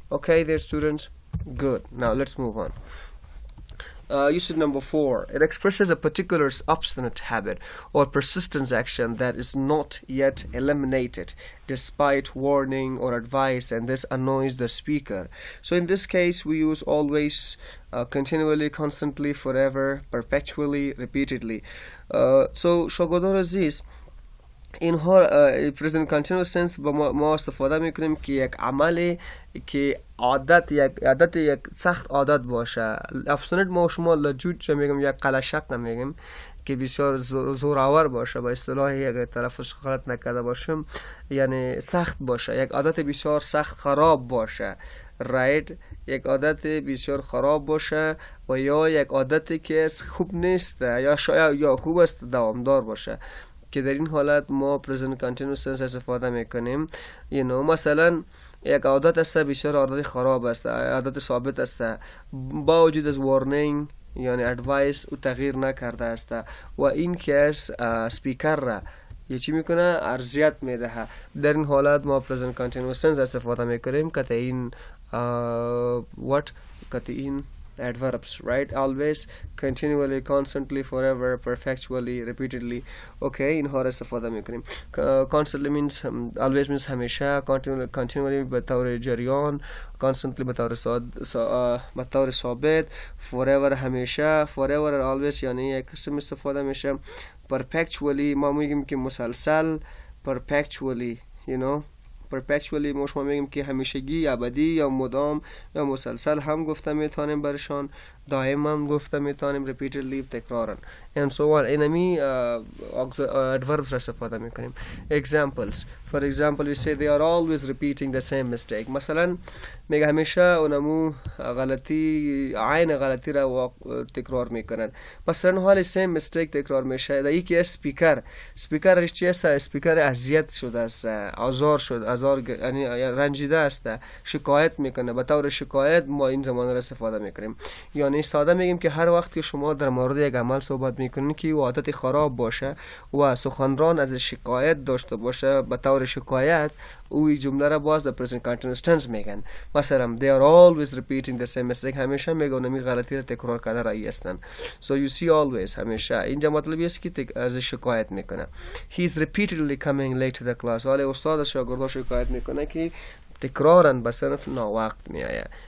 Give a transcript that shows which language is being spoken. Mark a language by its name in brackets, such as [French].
[English] Okay there students, good. Now let's move on. Usage number 4, it expresses a particular obstinate habit or persistence action that is not yet eliminated despite warning or advice, and this annoys the speaker. So in this case we use always, continually, constantly, forever, perpetually, repeatedly. [Persian] So شاگردان عزیز اینها present continuous tense با ما استفاده میکنیم که یک عملی که یک سخت عادت باشه. ابستنت ما شما لجوج چه میگم، یک قلشق نمیگیم که بسیار زورآور باشه، با اصطلاح یک طرفش غلط نکرده باشم، یعنی سخت باشه، یک عادت بسیار سخت خراب باشه، right؟ یک عادت بسیار خراب باشه و یا یک عادتی که خوب نیست یا شاید یا خوب است دوامدار باشه، که در این حالت ما present continuous tense استفاده میکنیم. مثلا یک عادت است بسیار عادت خراب است، عادت ثابت است، با وجود از warning یعنی advice او تغییر نکرده است و این که از سپیکر را یه چی میکنه ارزیت میده. در این حالت ما present continuous tense استفاده میکنیم که این [English] adverbs, right? Always, continually, constantly, forever, perfectually, repeatedly. [Persian] Okay, اینها را استفاده میکنیم. [English] Constantly means always means همیشه. [Persian] Continually بطور جریان. Constantly بطور ثابت. Forever همیشه. Forever always یعنی یک قسم استفاده میشه. Perpetually ما میگیم که مسلسل. Perpetually, you know, perpetually ما شما میگیم که همیشگی، ابدی یا مدام یا مسلسل هم گفته میتونیم برشان، دائما گفته میتونیم، repeatedly تکرارا and so on. اینمی adverbs را استفاده میکنیم. [English] Examples, for example we say they are always repeating the same mistake. [Persian] مثلا میگه همیشه اونمو غلطی، عین غلطی را تکرار میکنن. مثلا حال same mistake تکرار میشه. در یکی سپیکر چی است؟ سپیکر اذیت شده است، آزار یعنی رنجیده است، شکایت میکنه. به طور شکایت ما این زمان را استفاده میکنیم. یعنی ساده میگیم که هر وقت که شما در مورد یک عمل صحبت میکنین که او عادت خراب باشه و سخنران از شکایت داشته باشه، به طور شکایت او جمله را باز در present continuous tense میگن. [English] مثلا they are always repeating the same mistake. [Persian] همیشه میگن می غلطی را تکرار کرده رایی هستن. So you see always همیشه اینجا مطلب است که از شکایت میکنه. [English] He is repeatedly coming late to the class. [Persian] ولی استاد از شاگردها شکایت میکنه که تکرارا به صرف ناوقت می آید.